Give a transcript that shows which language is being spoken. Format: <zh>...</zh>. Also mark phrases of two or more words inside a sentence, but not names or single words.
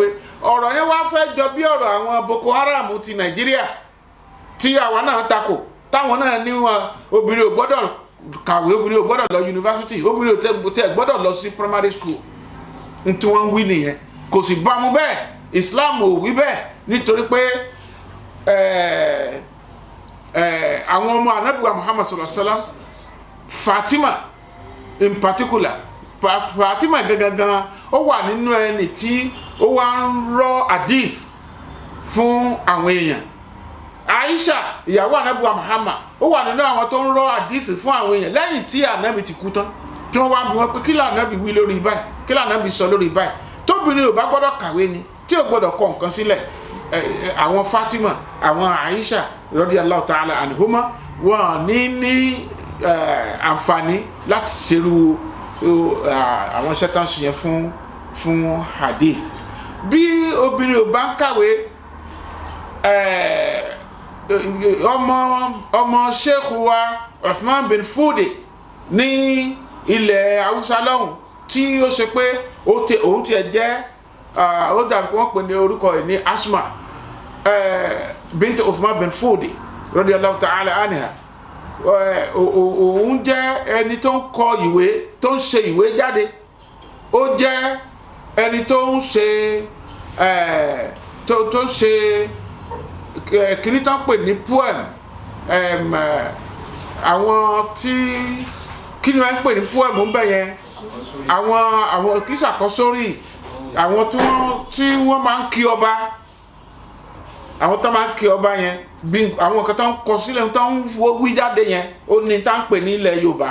<yo>Ọ̀rọ̀ yẹn wá fẹ́ jọ bí ọ̀rọ̀ àwọn Boko Haram ti Nàìjíríà tí àwa náà takò, táwọn náà ní wọn obìnrin ò gbọ́dọ̀ kàwé, obìnrin ò gbọ́dọ̀ lọ yunifásitì, obìnrin ò tẹ gbọ́dọ̀ lọ sí</yo> <en>primary school.</en> <yo>N tí wọ́n ń wí nìyẹn, kò sì bá mu bẹ́ẹ̀, Islam ò wí bẹ́ẹ̀, nítorí pé àwọn ọmọ Ànábì wa Muhammad</yo> <ar>صلى الله عليه وسلم,</ar> <yo>Fatima</yo> <en>in particular,</en> <yo>Fatima gangan ó wà nínú ẹni tí ó wá ń rọ hadith fún àwọn èèyàn. Aisha ìyàwó Ànábì wa Muhammad ó wà nínú àwọn tó ń rọ hadith fún àwọn èèyàn lẹ́yìn tí Ànábì ti kú tán, tí wọ́n wá bí wọn pé kí l'Ànábì wí lórí báyìí, kí l'Ànábì sọ lórí báyìí. Tóbìnrin ò bá gbọ́dọ̀ kàwé ni, tí ò gbọ́dọ̀ kọ nǹkan sílẹ̀. Àwọn Fatima, àwọn Aisha</yo> <ar>رضي الله تعالى عنهما,</ar> <yo>wọn ní àǹfààní láti ṣerú àwọn iṣẹ́ tán ṣe yẹn fún hadith. Bí obìnrin ò bá ń kàwé, ọmọ sheikh wa Uthman bin Fudi ní ilẹ̀ haúsá lọ́hùn tí ó ṣe pé òun tiẹ̀ jẹ́ ó dàbí wọ́n pè ní orúkọ ẹ̀ ní Asma bint Uthman bin Fodi</yo> <ar>رضي الله تعالى عنها.</ar> <yo>Òun jẹ́ ẹni tó ń kọ ìwé tó ń ṣe ìwé jáde, ó jẹ́ ẹni tó ń ṣe tó ṣe kìíní tó ń pè ní poem, àwọn tí kí ni wọ́n ń pè ní poem ń bẹ̀ yẹn, àwọn kì í ṣàkọsórí, àwọn tí wọ́n máa ń kí ọba, àwọn tó máa ń kí ọba yẹn bí àwọn kan tó ń kọ sílẹ̀ tó ń wí jáde yẹn, ó ní tá ń pè ní ilẹ̀ Yorùbá.</yo>